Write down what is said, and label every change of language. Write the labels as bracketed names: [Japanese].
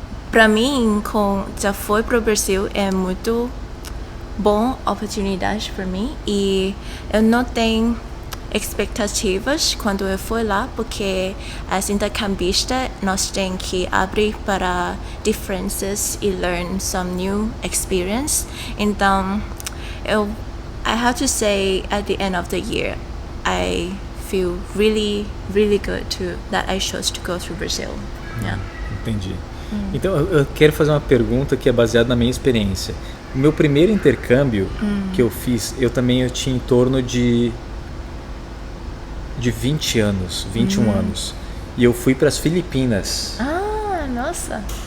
[Portuguese] Para mim, já foi para o Brasil, é muito boa oportunidade para mim e eu não tenho expectativas quando eu fui lá, porque as intercambistas nós temos que abrir para diferenças e [English] learn some new experience. Então, I have to say at the end of the year, I feel really, really good that I chose to go to Brazil. Yeah. [Portuguese] Entendi. Então, eu quero fazer uma pergunta que é baseada na minha experiência. O meu primeiro intercâmbio que eu fiz, eu tinha em torno de 20 anos, 21 anos. E eu fui para as Filipinas. Ah, nossa.